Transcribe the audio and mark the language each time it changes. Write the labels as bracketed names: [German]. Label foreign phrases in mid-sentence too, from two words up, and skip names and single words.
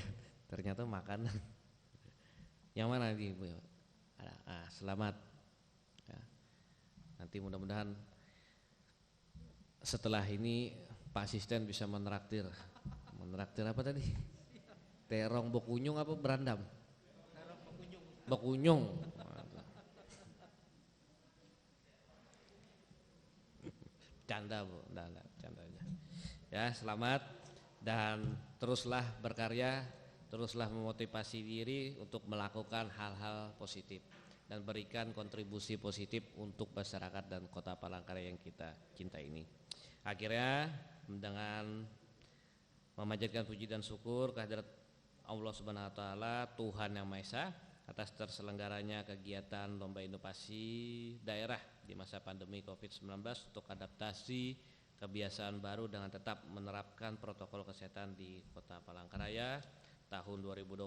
[Indonesian] Ternyata makanan. Yang mana nih Bu? Selamat. Ya. Nanti mudah-mudahan setelah ini Pak Asisten bisa menraktir apa tadi? Terong bokunyung apa berandam? Bokunyung. Canda Bu, canda aja. Ya, selamat dan teruslah berkarya, teruslah memotivasi diri untuk melakukan hal-hal positif dan berikan kontribusi positif untuk masyarakat dan Kota Palangkaraya yang kita cinta ini. Akhirnya dengan memanjatkan puji dan syukur kehadirat Allah [Arabic] سبحانه وتعالى, [Indonesian] Tuhan Yang Maha Esa, atas terselenggaranya kegiatan lomba inovasi daerah di masa pandemi Covid-19 untuk adaptasi kebiasaan baru dengan tetap menerapkan protokol kesehatan di Kota Palangkaraya tahun 2020.